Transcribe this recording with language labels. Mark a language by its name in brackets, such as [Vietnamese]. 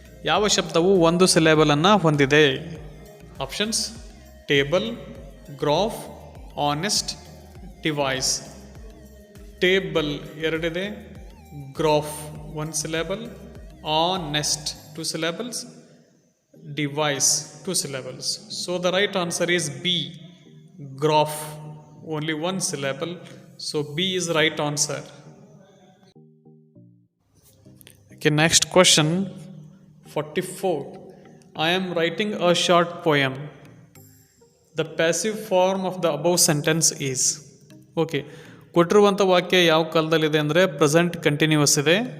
[Kannada] ಯಾವ ಶಬ್ದವು ಒಂದು ಸಿಲೆಬಲನ್ನು ಹೊಂದಿದೆ? Options: table, graph, honest, device. [English] Table ಎರಡಿದೆ, graph 1 syllable, honest 2 syllables, device 2 syllables. So the right answer is B, graph, only 1 syllable. So B is right answer. Okay, next question 44. I am writing a short poem. The passive form of the above sentence is. [Kannada] Okay, ಕೊಟ್ಟಿರುವಂಥ ವಾಕ್ಯ ಯಾವ ಕಾಲದಲ್ಲಿದೆ ಅಂದರೆ present continuous ಇದೆ.